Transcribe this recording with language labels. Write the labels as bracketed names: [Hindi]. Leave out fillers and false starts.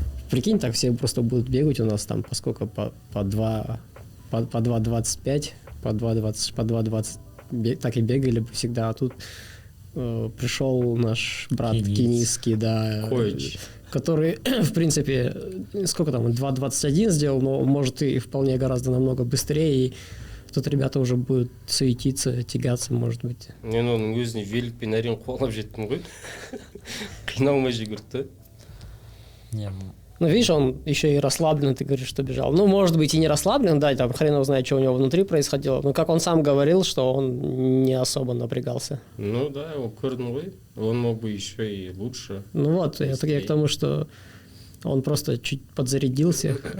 [Russian] Прикинь, так все просто будут бегать у нас там, поскольку по 2.25, по 2.20, так и бегали бы всегда, а тут пришел наш брат кенийский, да, Коич, который, в принципе, сколько там, 2.21 сделал, но может и вполне гораздо намного быстрее, и тут ребята уже будут суетиться, тягаться, может быть. [Kazakh] Мен оның өзіне великпен әрең қуалап жеттім ғой. Қиналмай жүгірді. Не, [Russian] Ну, видишь, он еще и расслаблен, ты говоришь, что бежал. Ну, может быть, и не расслаблен, да, там хрен его знает, что у него внутри происходило. Но как он сам говорил, что он не особо напрягался. Ну да, его [Kazakh] көрдім ғой. [Russian] Он мог бы еще и лучше. Ну вот, я к тому, что он просто чуть подзарядился.